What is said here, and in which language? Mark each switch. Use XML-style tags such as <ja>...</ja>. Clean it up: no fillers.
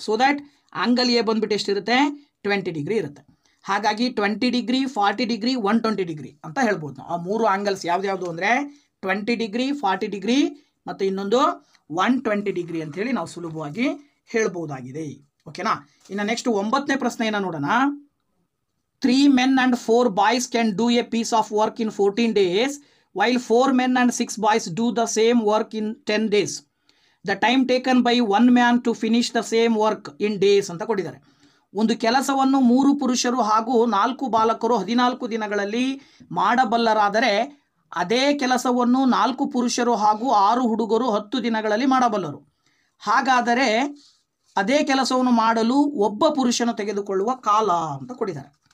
<en>so that</en> <kn>angle A ಬಂದುಬಿಟ್ಟು ಎಷ್ಟಿರುತ್ತೆ, 20 degree ಇರುತ್ತೆ. ಹಾಗಾಗಿ 20 ಡಿಗ್ರಿ, 40 ಡಿಗ್ರಿ, 120 ಡಿಗ್ರಿ ಅಂತ ಹೇಳ್ಬೋದು ನಾವು. ಆ 3 ಆ್ಯಂಗಲ್ಸ್ ಯಾವ್ದು ಅಂದರೆ 20 ಡಿಗ್ರಿ, 40 ಡಿಗ್ರಿ ಮತ್ತು ಇನ್ನೊಂದು 120 ಡಿಗ್ರಿ ಅಂತೇಳಿ ನಾವು ಸುಲಭವಾಗಿ ಹೇಳ್ಬೋದಾಗಿದೆ. ಓಕೆನಾ? ಇನ್ನು ನೆಕ್ಸ್ಟ್ 9ನೇ ಪ್ರಶ್ನೆಯನ್ನು ನೋಡೋಣ.</kn> <en>3 men and 4 boys can do a piece of work in 14 days while 4 men and 6 boys do the same work in 10 days. The time taken by 1 man to finish the same work in days</en> <kn>ಅಂತ ಕೊಟ್ಟಿದ್ದಾರೆ. ಒಂದು ಕೆಲಸವನ್ನು 3 ಪುರುಷರು ಹಾಗೂ 4 ಬಾಲಕರು 14 ದಿನಗಳಲ್ಲಿ ಮಾಡಬಲ್ಲರಾದರೆ ಅದೇ ಕೆಲಸವನ್ನು 4 ಪುರುಷರು ಹಾಗೂ 6 ಹುಡುಗರು 10 ದಿನಗಳಲ್ಲಿ ಮಾಡಬಲ್ಲರು. ಹಾಗಾದರೆ ಅದೇ ಕೆಲಸವನ್ನು ಮಾಡಲು ಒಬ್ಬ ಪುರುಷನು ತೆಗೆದುಕೊಳ್ಳುವ ಕಾಲ ಅಂತ ಕೊಟ್ಟಿದ್ದಾರೆ.</kn>